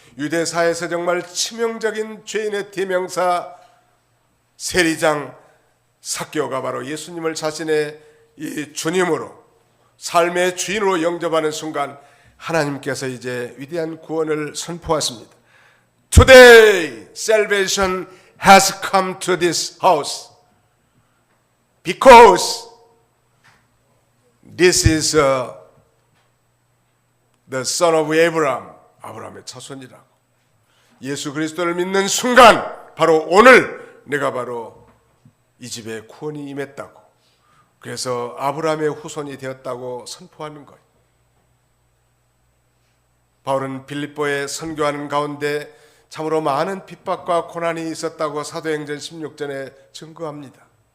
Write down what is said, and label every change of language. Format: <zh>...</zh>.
<ko>유대사에서 정말 치명적인 죄인의 대명사 세리장 삭개오가 바로 예수님을 자신의 이 주님으로, 삶의 주인으로 영접하는 순간 하나님께서 이제 위대한 구원을 선포하십니다.</ko> <en>Today salvation has come to this house because this is the son of Abraham.</en> <ko>아브라함의 자손이라고. 예수 그리스도를 믿는 순간 바로 오늘 내가 바로 이 집에 구원이 임했다고. 그래서 아브라함의 후손이 되었다고 선포하는 거예요. 바울은 빌립보에 선교하는 가운데 참으로 많은 핍박과 고난이 있었다고 사도행전 16전에 증거합니다.</ko>